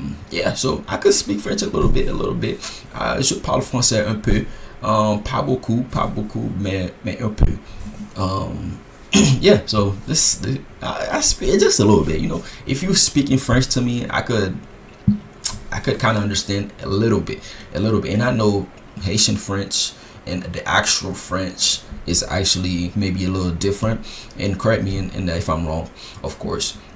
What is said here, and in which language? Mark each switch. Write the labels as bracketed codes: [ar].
[en] Yeah, so I could speak French a little bit. [fr] Je parle français un peu, pas beaucoup, mais un peu. [en] Yeah, so I speak just a little bit. You know, if you speaking French to me, I could kind of understand a little bit, and I know Haitian French and the actual French is actually maybe a little different, and correct me in that if I'm wrong, of course.